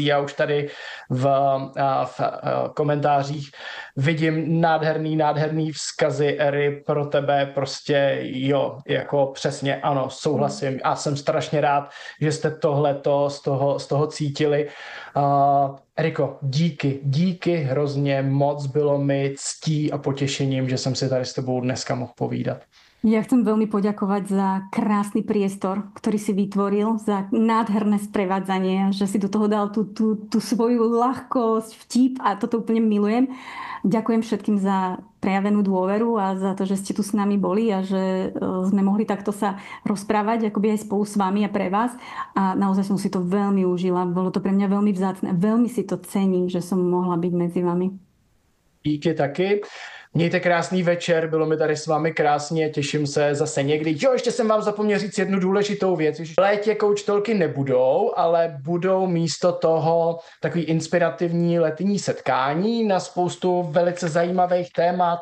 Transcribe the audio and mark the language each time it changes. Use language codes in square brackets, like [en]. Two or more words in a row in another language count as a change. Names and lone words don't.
[cs] Já už tady v komentářích vidím nádherný vzkazy, Eri, pro tebe prostě jo, jako přesně ano, souhlasím a jsem strašně rád, že jste tohleto z toho cítili. Eriko, díky hrozně moc, bylo mi ctí a potěšením, že jsem si tady s tebou dneska mohl povídat. [sk] Ja chcem veľmi poďakovať za krásny priestor, ktorý si vytvoril, za nádherné sprevádzanie, že si do toho dal tú svoju ľahkosť, vtip a toto úplne milujem. Ďakujem všetkým za prejavenú dôveru a za to, že ste tu s nami boli a že sme mohli takto sa rozprávať akoby aj spolu s vami a pre vás. A naozaj som si to veľmi užila. Bolo to pre mňa veľmi vzácne. Veľmi si to cením, že som mohla byť medzi vami. [cs] Díky taky. Mějte krásný večer, bylo mi tady s vámi krásně, těším se zase někdy. Jo, ještě jsem vám zapomněl říct jednu důležitou věc. V létě Coach Talky nebudou, ale budou místo toho takový inspirativní letní setkání na spoustu velice zajímavých témat.